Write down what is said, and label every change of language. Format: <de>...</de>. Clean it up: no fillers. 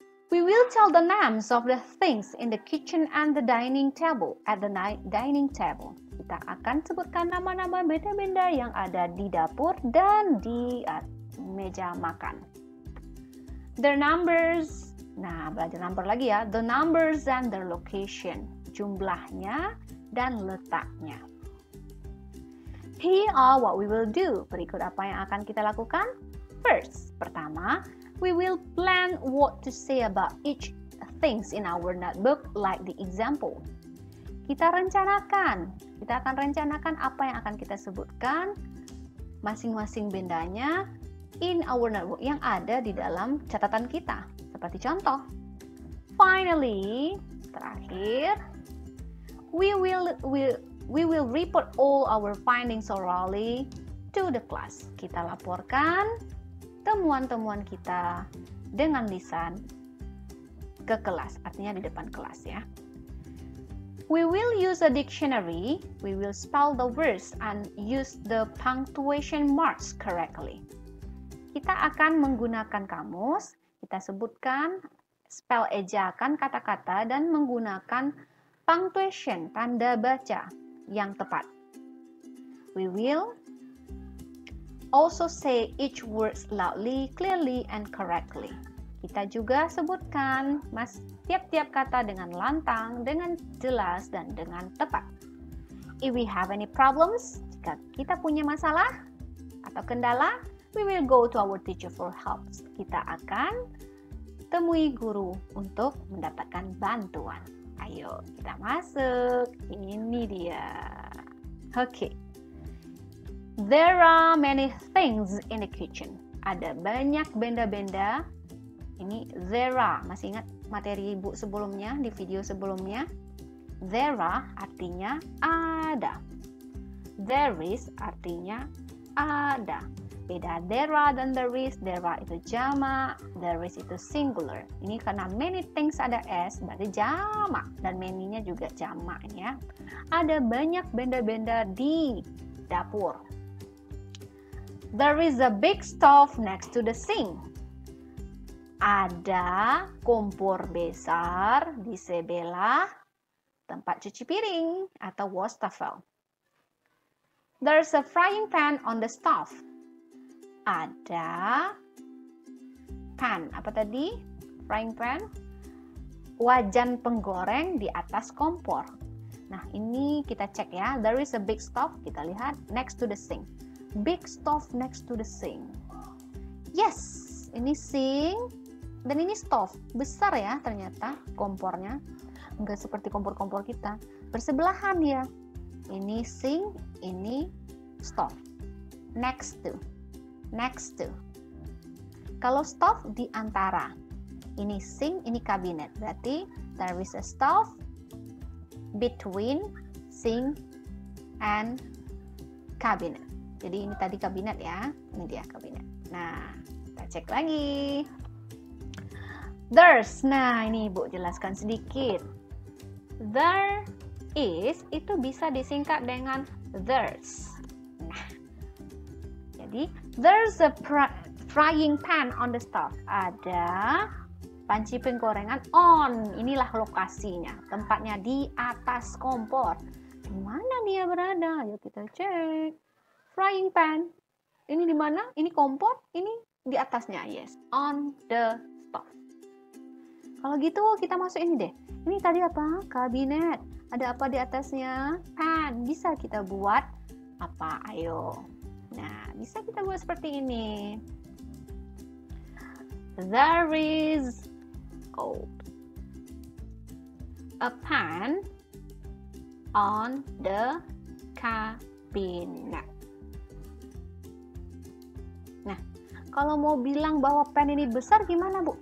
<en>We will tell the names of the things in the kitchen and the dining table. At the dining table.</en> <id>Kita akan sebutkan nama-nama benda-benda yang ada di dapur dan di meja makan.</id> <en>The numbers,</en> <id>nah belajar number lagi ya.</id> <en>The numbers and their location.</en> <id>jumlahnya dan letaknya.</id> <en>Here are what we will do.</en> <id>Berikut apa yang akan kita lakukan.</id> <en>First,</en> <id>pertama,</id> <en>we will plan what to say about each things in our notebook like the example.</en> <id>Kita akan rencanakan apa yang akan kita sebutkan masing-masing bendanya</id> <en>in our notebook</en> <id>yang ada di dalam catatan kita. Seperti contoh.</id> <en>Finally, terakhir, we will report all our findings orally to the class.</en> <id>Kita laporkan temuan-temuan kita dengan lisan ke kelas, artinya di depan kelas ya.</id> <en>We will use a dictionary, we will spell the words and use the punctuation marks correctly.</en> <id>Kita akan menggunakan kamus, kita sebutkan, spell ejakan kata-kata dan menggunakan punctuation, tanda baca yang tepat.</id> <en>We will also say each words loudly, clearly, and correctly.</en> <id>Kita juga sebutkan tiap-tiap kata dengan lantang, dengan jelas, dan dengan tepat.</id> <en>If we have any problems,</en> <id>jika kita punya masalah atau kendala,</id> <en>we will go to our teacher for help.</en> <id>Kita akan temui guru untuk mendapatkan bantuan. Ayo, kita masuk. Ini dia. Oke.</id> <en>There are many things in the kitchen.</en> <id>Ada banyak benda-benda. Ini there are. Masih ingat materi ibu sebelumnya, di video sebelumnya? There are artinya ada. There is artinya ada. Beda there are dan there is. There are itu jamak, there is itu singular. Ini karena many things ada s, berarti jamak. Dan many-nya juga jamak ya. Ada banyak benda-benda di dapur.</id> <en>There is a big stove next to the sink.</en> <id>Ada kompor besar di sebelah tempat cuci piring atau wastafel.</id> <en>There's a frying pan on the stove.</en> <id>Ada pan, apa tadi? Frying pan? Wajan penggoreng di atas kompor. Nah, ini kita cek ya.</id> <en>There is a big stove,</en> <id>kita lihat</id> <en>next to the sink. Big stove next to the sink.</en> <id>Yes, ini sink dan ini stove. Besar ya ternyata kompornya. Enggak seperti kompor-kompor kita. Bersebelahan ya. Ini sink, ini stove. Next to. Next to. Kalau stove di antara. Ini sink, ini kabinet. Berarti</id> <en>there is a stove between sink and cabinet.</en> <id>Jadi ini tadi kabinet ya. Ini dia kabinet. Nah, kita cek lagi. There's. Nah, ini Ibu jelaskan sedikit. There is itu bisa disingkat dengan there's. Nah, jadi</id> <en>there's a frying pan on the stove.</en> <id>Ada panci penggorengan on. Inilah lokasinya. Tempatnya di atas kompor. Di mana dia berada? Ayo kita cek. Frying pan. Ini di mana? Ini kompor. Ini di atasnya. Yes.</id> <en>On the stove.</en> <id>Kalau gitu kita masuk ini deh. Ini tadi apa? Kabinet. Ada apa di atasnya? Pan. Bisa kita buat apa? Ayo. Nah, bisa kita buat seperti ini.</id> <en>There is a pan on the cabinet.</en> <id>Nah, kalau mau bilang bahwa pan ini besar gimana, Bu?</id>